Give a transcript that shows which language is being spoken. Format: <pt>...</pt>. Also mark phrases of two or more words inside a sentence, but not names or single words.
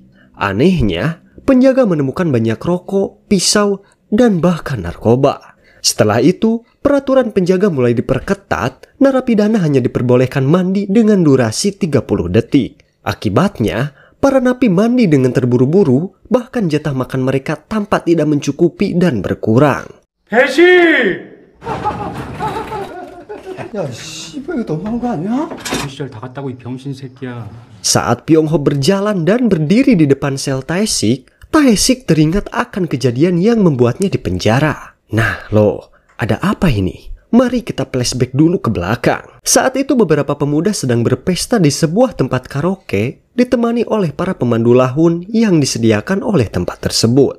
<id>Anehnya, penjaga menemukan banyak rokok, pisau, dan bahkan narkoba. Setelah itu, peraturan penjaga mulai diperketat, narapidana hanya diperbolehkan mandi dengan durasi 30 detik. Akibatnya, para napi mandi dengan terburu-buru, bahkan jatah makan mereka tampak tidak mencukupi dan berkurang.</id> <ko>배시! 야, 씨발 이거 너무한 거 아니야? 그 시절 다 갔다고 이 병신 새끼야.</ko> <id>Saat Pyong-ho berjalan dan berdiri di depan sel Taesik, Taesik teringat akan kejadian yang membuatnya di penjara. Nah loh, ada apa ini? Mari kita flashback dulu ke belakang. Saat itu beberapa pemuda sedang berpesta di sebuah tempat karaoke ditemani oleh para pemandu lahun yang disediakan oleh tempat tersebut.</id>